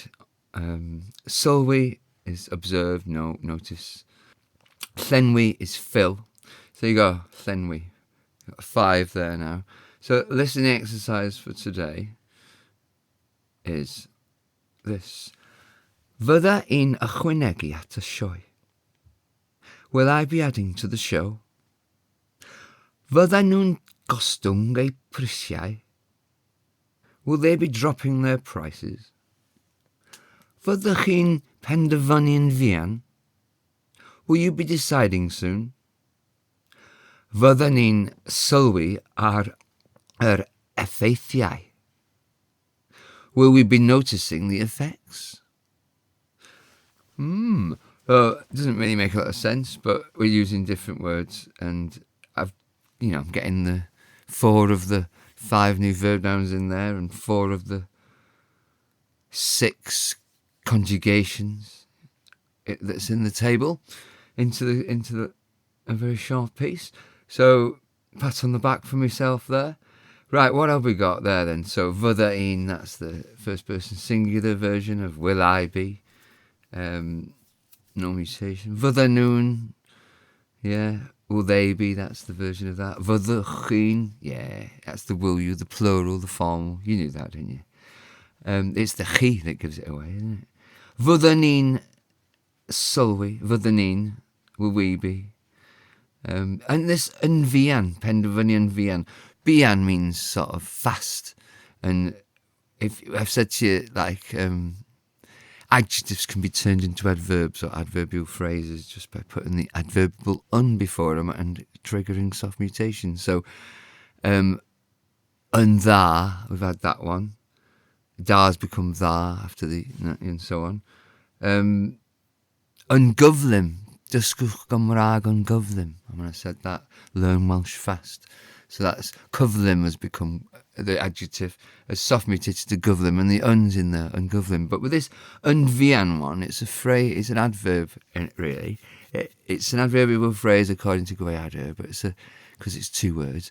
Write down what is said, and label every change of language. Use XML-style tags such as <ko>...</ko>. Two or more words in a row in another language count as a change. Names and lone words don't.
<en>Sylwi is observe, notice. Llenwi is fill. So you go, llenwi. 5 there now. So listening exercise for today is this.</en> <cy>Fydda i'n ychwanegu at y sioe.</cy> <en>Will I be adding to the show?</en> <cy>Fydda nhw'n gostwng eu prisiau?</cy> <en>Will they be dropping their prices?</en> <cy>Fyddwch chi'n penderfynu yn fuan?</cy> <en>Will you be deciding soon?</en> <cy>Fydda ni'n sylwi ar yr effeithiau?</cy> <en>Will we be noticing the effects? Well, it doesn't really make a lot of sense, but we're using different words, and I'm getting the 4 of the 5 new verb nouns in there, and 4 of the 6 conjugations that's in the table into a very short piece. So pat on the back for myself there. Right, what have we got there then?</en> <cy>So fydda i'n,</cy> <en>that's the first person singular version of will I be. No mutation.</en> <cy>Fydda nhw'n,</cy> <en>yeah. Will they be, that's the version of that.</en> <cy>Fyddwch chi'n,</cy> <en>yeah, that's the will you, the plural, the formal. You knew that, didn't you? It's the chi that gives it away, isn't it?</en> <cy>Fydda ni'n sylwi, fydda ni'n,</cy> <en>will we be. And this</en> <cy>yn fuan, penderfynu yn fuan.</cy> <en>Buan means sort of fast. And if I've said to you, like, adjectives can be turned into adverbs or adverbial phrases just by putting the adverbial un before them and triggering soft mutation. So, and dda, we've had that one. Da's become dda after the, and so on.</en> <cy>Ungyflym, dysgwch Gymraeg ungyflym.</cy> <en>And when I said that, learn Welsh fast. So that's cyflym has become the adjective, as soft mutated to gyflym, and the un's in there, ungyflym. But with this unfian one, it's a phrase, it's an adverb, really. It's an adverbial phrase according to Gweadur, but because it's 2 words.</en>